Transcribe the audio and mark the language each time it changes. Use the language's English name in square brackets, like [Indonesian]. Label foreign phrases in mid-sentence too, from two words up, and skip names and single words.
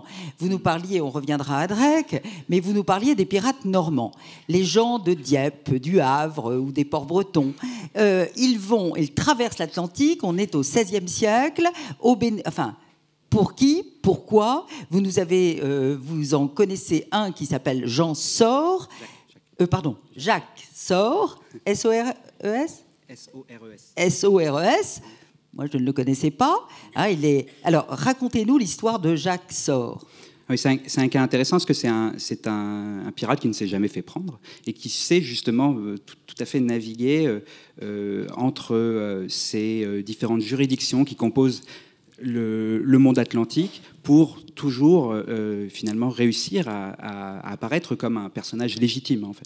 [French] Vous nous parliez, on reviendra à Drake, mais vous nous parliez des pirates normands, les gens de Dieppe, du Havre ou des ports bretons. Ils traversent l'Atlantique. On est au XVIe siècle, Pour qui? Pourquoi? Vous nous avez, vous en connaissez un qui s'appelle Jean Sor, Jacques Sor, S-O-R-E-S? S-O-R-E-S. S-O-R-E-S. Moi, je ne le connaissais pas. Hein, Alors, racontez-nous l'histoire de Jacques Sor. Oui, c'est un cas intéressant parce que c'est un pirate qui ne s'est jamais fait prendre et qui sait justement tout à fait naviguer entre ces différentes juridictions qui composent le monde atlantique pour toujours finalement réussir à apparaître comme un personnage légitime en fait.